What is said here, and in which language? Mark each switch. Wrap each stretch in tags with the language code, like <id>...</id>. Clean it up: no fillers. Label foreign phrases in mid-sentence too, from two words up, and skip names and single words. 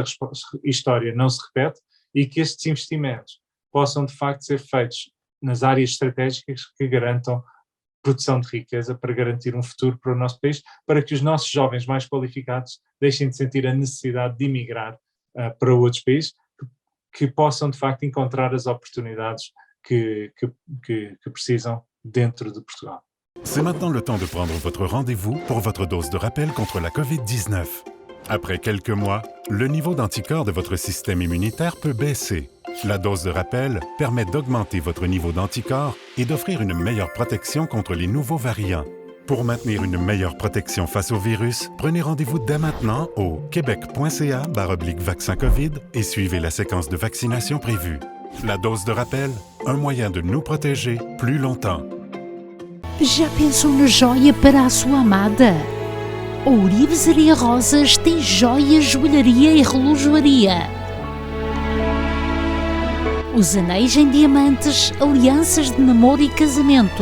<pt>história não se repete e que estes investimentos possam, de facto, ser feitos nas áreas estratégicas que garantam produção de riqueza para garantir um futuro para o nosso país, para que os nossos jovens mais qualificados deixem de sentir a necessidade de emigrar para outros países, que possam, de facto, encontrar as oportunidades que precisam dentro de Portugal.</pt> <fr>C'est maintenant le temps de prendre votre rendez-vous pour votre dose de rappel contre la COVID-19. Après quelques mois, le niveau d'anticorps de votre système immunitaire peut baisser. La dose de rappel permet d'augmenter votre niveau d'anticorps et d'offrir une meilleure protection contre les nouveaux variants. Pour maintenir une meilleure protection face au virus, prenez rendez-vous dès maintenant au québec.ca/vaccin COVID et suivez la séquence de vaccination prévue. La dose de rappel, un moyen de nous protéger plus longtemps.</fr> <pt>Já pensou na joia para a sua amada? A Ourivesaria Rosas tem joias, joalharia e relojoaria. Os anéis em diamantes, alianças de namoro e casamento.</pt>